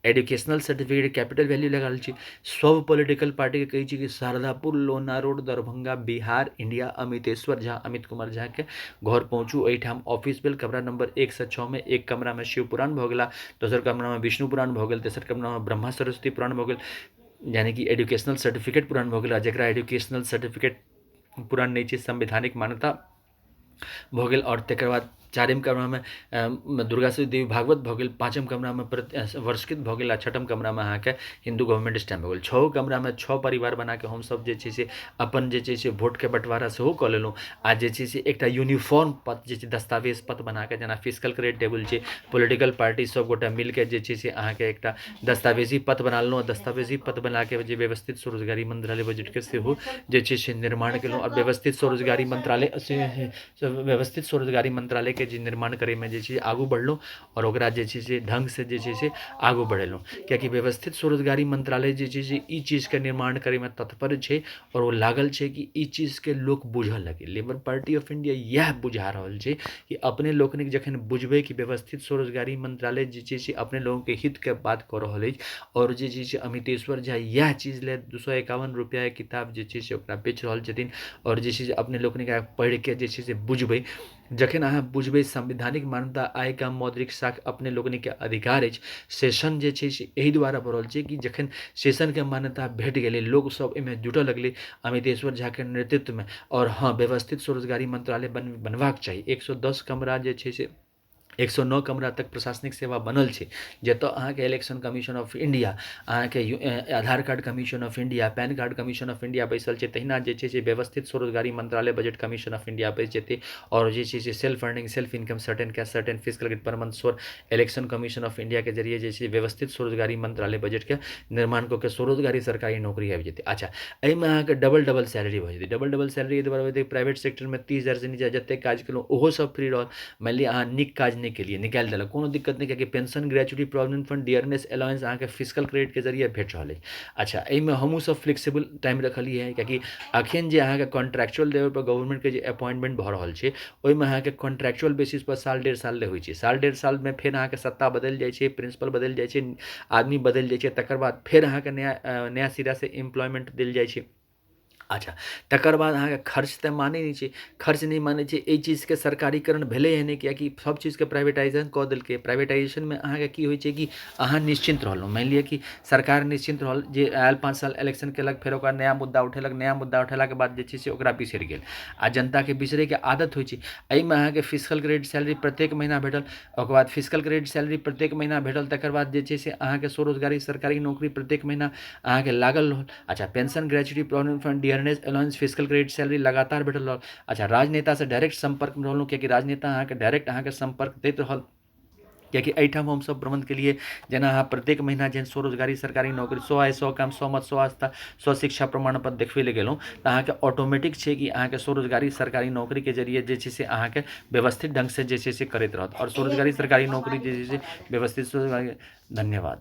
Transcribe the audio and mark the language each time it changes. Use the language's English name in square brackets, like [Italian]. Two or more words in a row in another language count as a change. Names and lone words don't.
[English] educational certificate capital value [Maithili] लगा रहल छी। सब [English] political party party [Maithili] के कही छी कि शारदापुर लोना रोड दरभंगा बिहार इंडिया अमितेश्वर झा अमित कुमार झा के घर पहुँचू, एहिठाम ऑफिस भेल, कमरा नंबर 1 से 6 में एक कमरा में शिव पुराण भऽ गेला, दोसर कमरा में विष्णु पुराण भऽ गेल, तेसर कमरा में ब्रह्मा सरस्वती पुराण भऽ गेल, यानी कि [English] educational certificate [Maithili] पुराण भऽ गेल, जकरा [English] educational certificate [Maithili] पुराण नहीं छै संवैधानिक मान्यता भऽ गेल। और तकर बाद चारिम कमरा में दुर्गा देवी भागवत भऽ गेल, पाँचम कमरा में वर्षकृत भऽ गेल, आ छठम कमरा में अहाँके [English] Hindu government stamp [Maithili] भऽ गेल। छओ कमरा में 6 परिवार बना के हमसब जे छै से अपन जे छै से वोट के बंटवारा सेहो कऽ लेलहुँ, आ जे छै से एकटा यूनिफॉर्म पत्र जे छै दस्तावेज पत्र बना के, जेना [English] physical credit table [Maithili] छै, [English] political party [Maithili] सब गोटा मिलके जे छै से अहाँके एकटा दस्तावेजी पत्र बना लेलहुँ। दस्तावेजी पत्र बना के जे व्यवस्थित स्वरोजगारी मंत्रालय बजट के सेहो जे छै से निर्माण केलहुँ। और व्यवस्थित स्वरोजगारी मंत्रालय व्यवस्थित स्वरोजगारी मंत्रालय के जे निर्माण करे में जे छै आगू बढ़लहुँ, और ओकरा जे छै से ढंग से जे छै से आगू बढ़ेलहुँ, कियाकि व्यवस्थित स्वरोजगारी मंत्रालय जे छै से ई चीज के निर्माण करे में तत्पर छै, और वो लागल छै कि ई चीज के लोक बुझऽ लगे। लेबर पार्टी ऑफ इंडिया यह बुझा रहल छै कि अपने लोकनिक जखन बुझबै कि व्यवस्थित स्वरोजगारी मंत्रालय जे छै से अपने लोगों के हित के बात कऽ रहल अछि, और जे छै से अमितेश्वर झा यह चीज ले 251 रुपया के किताब जे छै से ओकरा बेच रहल छथिन, और जे छै से अपने लोकनिक पढ़ि के जे छै से बुझबै, जखन अहाँ बुझबै संवैधानिक मान्यता आय का मौद्रिक साख अपने लोकनिक के अधिकार अछि। सेशन जे छै से एहि दुआरे बढ़ल छै कि जखन सेशन के मान्यता भेट गेलै, लोग सब एहिमे जुटऽ लगलै अमितेश्वर झा के नेतृत्व में, और हाँ व्यवस्थित स्वरोजगारी मंत्रालय बनबाक चाही। 110 कमरा जे छै से 109 कमरा तक प्रशासनिक सेवा बनल छै, जतऽ अहाँके इलेक्शन कमीशन ऑफ इंडिया, अहाँके आधार कार्ड कमीशन ऑफ इंडिया, पैन कार्ड कमीशन ऑफ इंडिया बैसल छै, तहिना जे छै से व्यवस्थित स्वरोजगारी मंत्रालय बजट कमीशन ऑफ इंडिया बैस जेतै, और जे छै से [English] self earning self income certain cash certain physical credit per month [Maithili] सोर इलेक्शन कमीशन ऑफ इंडिया के जरिए जे छै व्यवस्थित स्वरोजगारी मंत्रालय बजट के निर्माण कऽ के स्वरोजगारी सरकारी नौकरी आबि जेतै। अच्छा, एहिमे अहाँके [English] double salary [Maithili] भऽ जेतै। [English] double salary [Maithili] एहि दुआरे होतै, [English] private sector [Maithili] में 30,000 से नीचा जतेक काज केलहुँ ओहो सब फ्री रहल। मानि लिअ अहाँ नीक काज नहीं के लिए निकालि देलक, कोनो दिक्कत नहीं, कियाकि [English] pension gratuity provident fund dearness allowance [Maithili] अहाँके [English] physical credit [Maithili] के जरिए भेट रहल अछि। अच्छा, एहिमे हमहूँ सब [English] flexible time [Maithili] रखलिए है, कियाकि अखन जे अहाँके [English] contractual level [Maithili] पर गवर्नमेंट के जे अपॉइंटमेंट भऽ रहल छै, ओहिमे अहाँके [English] contractual basis [Maithili] पर साल डेढ़ साल ले होइ छै। साल डेढ़ साल में फेर अहाँके सत्ता बदलि जाइ छै, प्रिंसिपल बदलि जाइ छै, आदमी बदलि जाइ छै, तकर बाद फेर अहाँके नया सिरा से एम्प्लॉयमेंट देल जाइ छै। अच्छा, तकर बाद अहाँके खर्च तऽ मानै नहीं छै, खर्च नहीं मानै छै, एहि चीजके सरकारीकरण भेलै हँ नहि, कियाकि सब चीजके प्राइवेटाइजेशन कऽ देलकै। प्राइवेटाइजेशन में अहाँके की होइ छै कि अहाँ निश्चिंत रहलहुँ। मानि लिअ कि सरकार निश्चिंत रहल, जे आयल 5 साल इलेक्शन केलक, फेर ओकरा नया मुद्दा उठेलक, नया मुद्दा उठेलाके बाद जे छै से ओकरा बिसरि गेल, आ जनताके बिसरैके आदत होइ छै। एहिमे अहाँके [English] physical credit salary [Maithili] प्रत्येक महीना भेटल, ओकर बाद [English] physical credit salary [Maithili] प्रत्येक महीना भेटल, तकर बाद जे छै से अहाँके स्वरोजगारी सरकारी नौकरी प्रत्येक महीना अहाँके लागल रहल। अच्छा, [English] pension gratuity provident fund dearness allowance physical credit salary [Maithili] लगातार भेटल रहल। अच्छा, राजनेता से डायरेक्ट संपर्क में रहलहुँ, कियाकि राजनेता अहाँके डायरेक्ट अहाँके संपर्क दैत रहल, कियाकि एहिठाम हमसब प्रबंध के लिए, जेना अहाँ प्रत्येक महीना जेहन स्वरोजगारी सरकारी नौकरी 100 आय 100 काम 100 मत 100 आस्था 100 शिक्षा प्रमाण पत्र देखबै ले गेलहुँ, तऽ अहाँके ऑटोमेटिक छै कि अहाँके स्वरोजगारी सरकारी नौकरी के जरिए जे छै से अहाँके व्यवस्थित ढंग से जे छै से करैत रहत, और स्वरोजगारी सरकारी नौकरी जे छै से व्यवस्थित स्वरोजगारी।